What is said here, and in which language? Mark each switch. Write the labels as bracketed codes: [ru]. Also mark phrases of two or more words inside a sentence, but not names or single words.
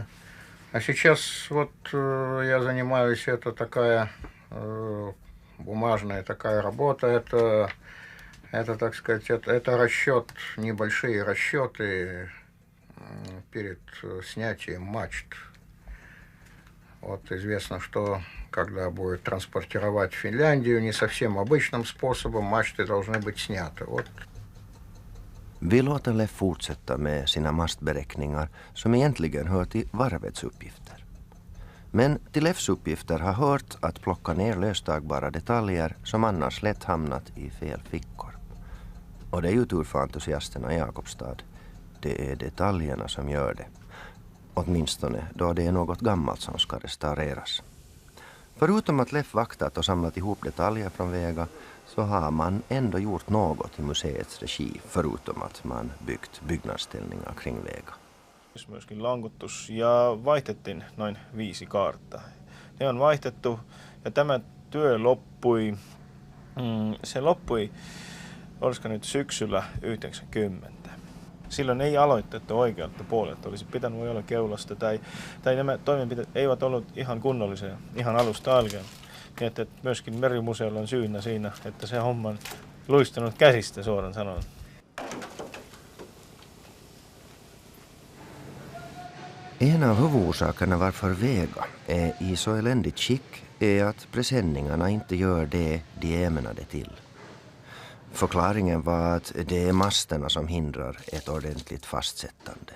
[ru] А сейчас вот я занимаюсь, это такая бумажная такая работа, это, так сказать, это расчет, небольшие расчеты перед снятием мачт. Вот известно, что когда будет транспортировать в Финляндию, не совсем обычным способом, мачты должны быть сняты. Вот. [sv] Vi låter Leif fortsätta med sina mastberäkningar som egentligen hör till varvets uppgifter. Men till Leifs uppgifter har hört att plocka ner löstagbara detaljer som annars lätt hamnat i fel fickor. Och det är ju tur för entusiasterna i Jakobstad. Det är detaljerna som gör det. Åtminstone då det är något gammalt som ska restaureras. Förutom att Leif vaktat och samlat ihop detaljer från Vega så har man ändå gjort något i museets regi förutom att man byggt byggnadsställningar kring Vega. [fi] Myöskin lankutus ja vaihdettiin noin 5 kaarta. Ne on vaihdettu ja tämä työ loppui, se loppui, olisiko nyt syksyllä 90. Silloin ei aloitettu oikealta puolelta, olisi pitänyt voi olla keulasta tai nämä toimenpiteet eivät ollut ihan kunnollisia ihan alusta alkaen. Niin että myöskin Merimuseolla on syynä siinä, että se homma on luistunut käsistä suoraan sanoen. [sv] En av huvudorsakerna varför Vega är i så eländigt skick är att presenningarna inte gör det de är ämnade till. Förklaringen var att det är masterna som hindrar ett ordentligt fastsättande.